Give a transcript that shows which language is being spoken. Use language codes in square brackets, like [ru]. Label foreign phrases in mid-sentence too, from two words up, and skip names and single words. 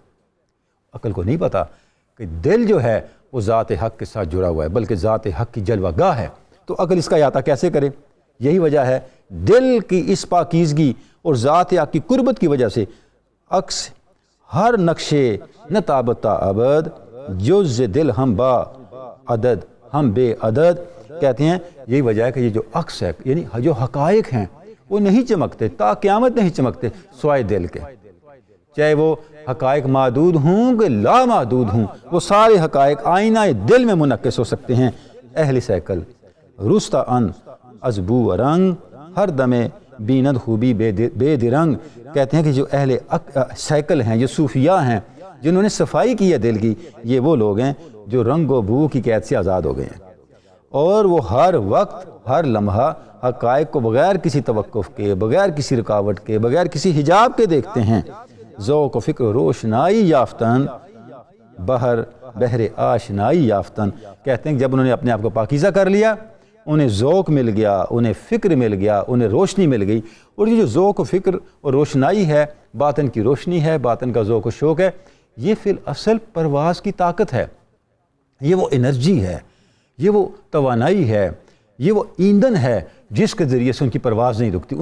[ur] عقل کو نہیں پتا کہ دل جو ہے وہ ذات حق کے ساتھ جڑا ہوا ہے، بلکہ ذات حق کی جلوہ گاہ ہے. تو عقل اس کا احاطہ کیسے کرے؟ یہی وجہ ہے دل کی اس پاکیزگی اور ذات حق کی قربت کی وجہ سے [fa] عکس ہر نقشے نہ تابتا ابد جز دل ہم با عدد ہم بے عدد. [ur] کہتے ہیں یہی وجہ ہے کہ یہ جو عکس ہے، یعنی جو حقائق ہیں وہ نہیں چمکتے، تا قیامت نہیں چمکتے سوائے دل کے. چاہے وہ حقائق محدود ہوں کہ لا محدود ہوں، وہ سارے حقائق آئینہ دل میں منعکس ہو سکتے ہیں. [fa] اہل سیکل رستہ ان از بو رنگ ہر دمے بیند خوبی بے درنگ. [ur] کہتے ہیں کہ جو اہل سیکل ہیں، جو صوفیاء ہیں، جنہوں نے صفائی کی ہے دل کی، یہ وہ لوگ ہیں جو رنگ و بو کی قید سے آزاد ہو گئے ہیں، اور وہ ہر وقت ہر لمحہ حقائق کو بغیر کسی توقف کے، بغیر کسی رکاوٹ کے، بغیر کسی حجاب کے دیکھتے ہیں. [fa] ذوق و فکر روشنائی یافتن بحر آشنائی یافتن. [ur] کہتے ہیں کہ جب انہوں نے اپنے آپ کو پاکیزہ کر لیا، انہیں ذوق مل گیا، انہیں فکر مل گیا، انہیں روشنی مل گئی. اور یہ جو ذوق و فکر اور روشنائی ہے، باطن کی روشنی ہے، باطن کا ذوق و شوق ہے، یہ فی الاصل پرواز کی طاقت ہے، یہ وہ انرجی ہے، یہ وہ توانائی ہے، یہ وہ ایندھن ہے جس کے ذریعے سے ان کی پرواز نہیں رکتی.